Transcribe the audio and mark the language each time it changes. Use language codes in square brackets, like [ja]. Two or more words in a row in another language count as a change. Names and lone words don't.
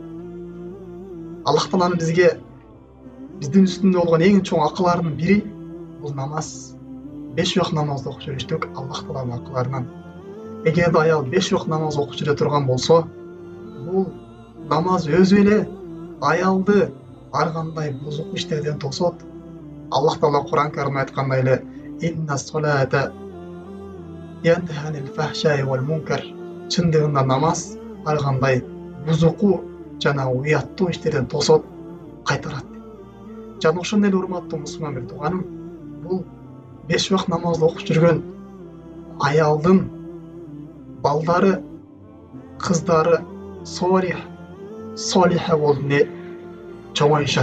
[ky] Аллах тааланын бизге биздин үстүндө болгон эң чоң акыларынын бири бул намаз. 5 убак намазды окуп жүрүштүк Аллах тааланын акыларынан. Эгерде аял 5 убак намаз окуп жүрө турган болсо, бул намаз өзү эле аялды ар кандай бузук иштерден тосот. Аллах таала Кур'ан Каримде айткандай эле: [ar] "إن الصلاة تنهى عن الفحشاء والمنكر." [ky] Чындыгында намаз ар кандай бузуку жана уяттуу иштерден тосот, кайтарат. Жана ошондой эле, урматтуу мусулман бир тууганым, бул 5 убак намазды окуп жүргөн аялдын балдары, кыздары солиха болуп чоңоюшат.